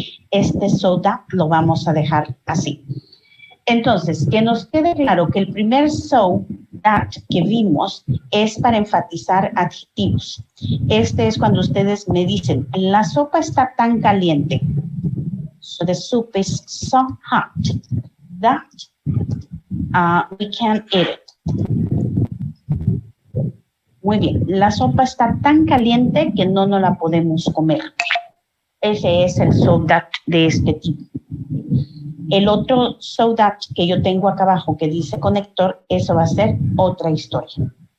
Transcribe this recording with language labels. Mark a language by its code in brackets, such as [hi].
[es] Este so that lo vamos a dejar así. Entonces, que nos quede claro que el primer so that que vimos es para enfatizar adjetivos. Este es cuando ustedes me dicen, la sopa está tan caliente. [en] So the soup is so hot that we can't eat it. [es] Muy bien, la sopa está tan caliente que no nos la podemos comer. Ese es el so that de este tipo. El otro so that que yo tengo acá abajo que dice conector, eso va a ser otra historia.